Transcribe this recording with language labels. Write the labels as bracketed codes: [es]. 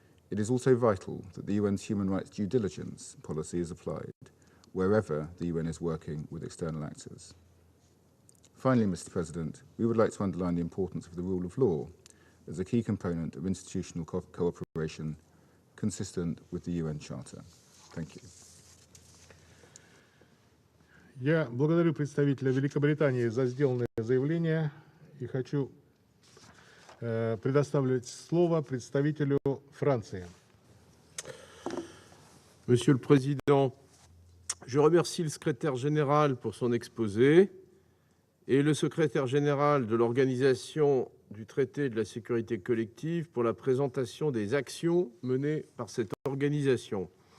[en] It is also vital that the UN's human rights due diligence policy is applied wherever the UN is working with external actors. Finally, Mr. President, we would like to underline the importance of the rule of law as a key component of institutional cooperation consistent with the UN Charter. Thank you. [ru] Я благодарю представителя Великобритании за сделанное заявление и хочу предоставить слово представителю Франции. [fr] Monsieur le Président, je remercie le secrétaire général pour son exposé et le secrétaire général de l'Organisation du traité de la sécurité collective pour la présentation des actions menées par cette organisation.